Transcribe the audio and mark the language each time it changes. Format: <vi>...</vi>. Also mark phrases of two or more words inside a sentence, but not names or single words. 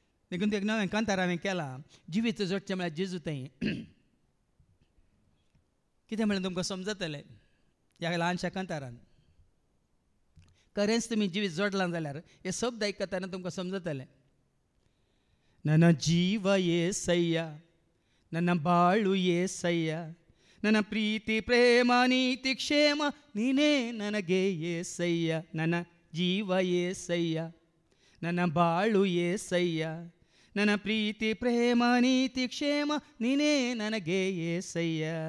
<kok>देखून एक नवें कांतार हांवें केलां जिवीत जोडचें म्हळ्यार जेजू थंय कितें म्हळ्यार तुमकां समजतलें ह्या ल्हानशा कांतारान खरेंच तुमी जिवीत जोडलां जाल्यार हे शब्द आयकतना तुमकां समजतलें</kok> <kn>ನನ್ನ ಜೀವ ಏಸಯ್ಯ ನನ್ನ ಬಾಳು ಏಸಯ್ಯ ನನ್ನ ಪ್ರೀತಿ ಪ್ರೇಮ ನೀತಿ ಕ್ಷೇಮ ನೀನೇ ನನಗೆ ಏಸಯ್ಯ ನನ್ನ ಜೀವ ಏಸಯ್ಯ ನನ್ನ ಬಾಳು ಏಸಯ್ಯ ನನ್ನ ಪ್ರೀತಿ ಪ್ರೇಮ ನೀತಿ ಕ್ಷೇಮ ನೀನೇ ನನಗೆ ಏಸಯ್ಯ</kn>